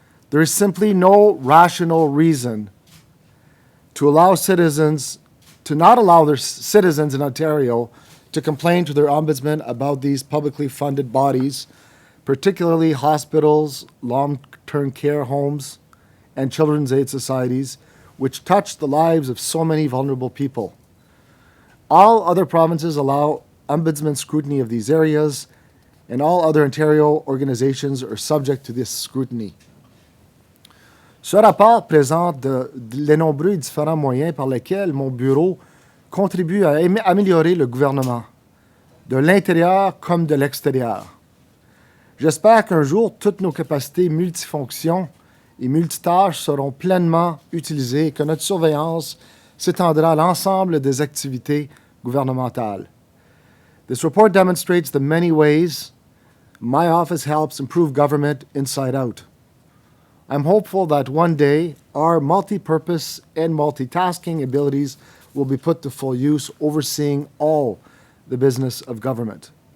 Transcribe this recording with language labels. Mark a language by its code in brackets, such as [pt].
[en] There is simply no rational reason to not allow their citizens in Ontario to complain to their ombudsman about these publicly funded bodies, particularly hospitals, long-term care homes, and children's aid societies, which touch the lives of so many vulnerable people. All other provinces allow ombudsman scrutiny of these areas, and all other Ontario organizations are subject to this scrutiny. [fr] Ce rapport présente les nombreux différents moyens par lesquels mon bureau contribue à améliorer le gouvernement, de l'intérieur comme de l'extérieur. J'espère qu'un jour, toutes nos capacités multifonctions et multitâches seront pleinement utilisées et que notre surveillance s'étendra à l'ensemble des activités gouvernementales. [en] This report demonstrates the many ways my office helps improve government inside out. I'm hopeful that one day our multipurpose and multitasking abilities will be put to full use, overseeing all the business of government.